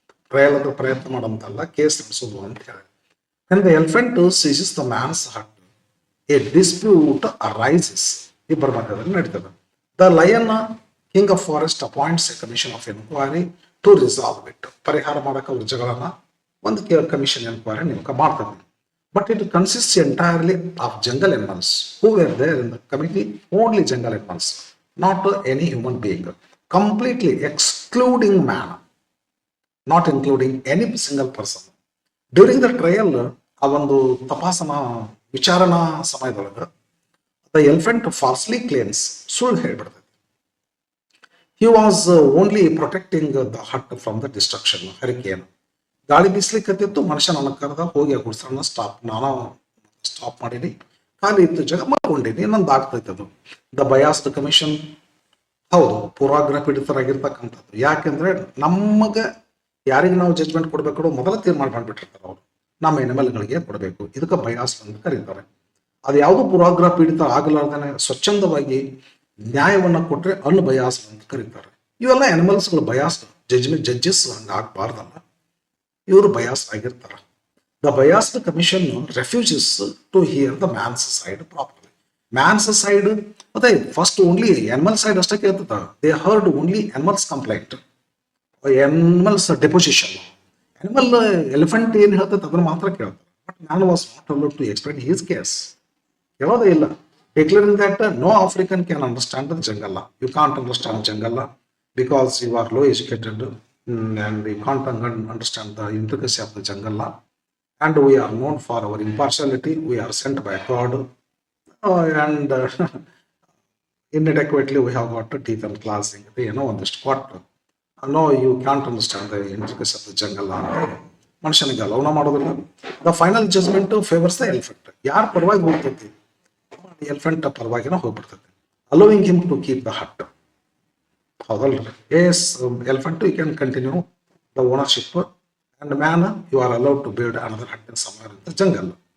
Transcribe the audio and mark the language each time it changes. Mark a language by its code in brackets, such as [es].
[kn] Trial ಅಂದ್ರೆ ಪ್ರಯತ್ನ ಮಾಡೋಂತಲ್ಲ, case ನಡೆಸೋದು ಅಂತ ಹೇಳಿ. [en] And the elephant seizes the man's hut, a dispute arises. [kn] ಇಬ್ಬರ ಮಧ್ಯದಲ್ಲಿ ನಡೀತದೆ. [en] The lion king of forest appoints a commission of enquiry to resolve it. [kn] ಪರಿಹಾರ ಮಾಡಕ್ಕೆ ಅವ್ರ ಜಗಳನ್ನ ಒಂದು ಕಮಿಷನ್ ಎನ್ಕ್ವೈರಿ ನೇಮಕ ಮಾಡ್ತದೆ. [en] But it consists entirely of jungle animals who were there in the committee, only jungle animals, not any human being, completely excluding man, not including any single person. During the trial, [kn] ಆ ಒಂದು ತಪಾಸಣಾ ವಿಚಾರಣಾ ಸಮಯದೊಳಗೆ [en] the elephant falsely claims, [kn] ಸುಳ್ಳು ಹೇಳ್ಬಿಡ್ತದೆ. [en] He was only protecting the hut from the destruction, hurricane. [kn] ಗಾಳಿ ಬೀಸ್ಲಿಕ್ಕತ್ತಿತ್ತು, ಮನುಷ್ಯ ನನ್ನ ಕರೆದ ಹೋಗಿ ಆ ಗುಡ್ಸನ್ನ ಸ್ಟಾಪ್ ಮಾಡೀನಿ, ಖಾಲಿ ಇತ್ತು ಜಾಗ ಮಾಡ್ಕೊಂಡೀನಿ, ಇನ್ನೊಂದು ಆಗ್ತೈತೆ ಅದು. [en] the biased commission, [kn] ಹೌದು, ಪೂರ್ವಾಗ್ರಹ ಪೀಡಿತರಾಗಿರ್ತಕ್ಕಂಥದ್ದು. ಯಾಕೆಂದ್ರೆ ನಮಗೆ ಯಾರಿಗೆ ನಾವು ಜಜ್ಮೆಂಟ್ ಕೊಡ್ಬೇಕು ಮೊದಲ ತೀರ್ಮಾನ ಮಾಡ್ಬಿಟ್ಟಿರ್ತಾರೆ ಅವರು, ನಮ್ಮ ಎನಿಮಲ್ಗಳಿಗೆ ಕೊಡಬೇಕು, ಇದಕ್ಕೆ ಬಯಾಸ್ ಅಂತ ಕರೀತಾರೆ. ಅದು ಯಾವುದು ಪೂರ್ವಾಗ್ರಹ ಪೀಡಿತ ಆಗಲಾರ್ದೇ ಸ್ವಚ್ಛಂದವಾಗಿ ನ್ಯಾಯವನ್ನು ಕೊಟ್ಟರೆ ಅನ್ಬಯಾಸ್ ಅಂತ ಕರೀತಾರೆ. ಇವೆಲ್ಲ ಅನಿಮಲ್ಸ್ಗಳು ಬಯಾಸ್, ಜಡ್ಜಸ್ ಹಂಗೆ ಆಗಬಾರ್ದಲ್ಲ, ಇವರು ಬಯಾಸ್ ಆಗಿರ್ತಾರೆ. [en] The biased commission refuses to hear the man's side properly. [kn] Mans side ಮತ್ತೆ ಫಸ್ಟ್ ಓನ್ಲಿ ಅನಿಮಲ್ ಸೈಡ್ ಅಷ್ಟೇ ಕೇಳ್ತದ. [en] They heard only animals complaint, animals deposition. [kn] Animal elephant ಏನು ಹೇಳ್ತದೆ ಅದನ್ನು ಮಾತ್ರ ಕೇಳ್ತಾರೆ. [en] But man was not allowed to explain his case. [kn] ಹೇಳೋದೇ ಇಲ್ಲ. [en] Declaring that no African can understand the ಜಂಗಲ್ಲ. You can't understand ಜಂಗಲ್ಲ because you are low educated and you can't understand the intricacy of the jungle, and we are known for our impartiality. We are sent by God, and inadequately we have got teeth and claws. On this spot, no, you can't understand the intricacy of the jungle. [kn] ಮನುಷ್ಯನಿಗೆ ಅಲೌನ ಮಾಡೋದಿಲ್ಲ. [en] The final judgment favours the elephant. [kn] ಯಾರು ಪರವಾಗಿ ಹೋಗ್ತೈತಿ elephant ಪರವಾಗಿನ ಹೋಗ್ಬಿಡ್ತೈತಿ. [en] Allowing him to keep the hut. [kn] ಹೌದಲ್ರಿ? [en] Yes, elephant you can continue the ownership, and man you are allowed to build another hut in somewhere in the jungle.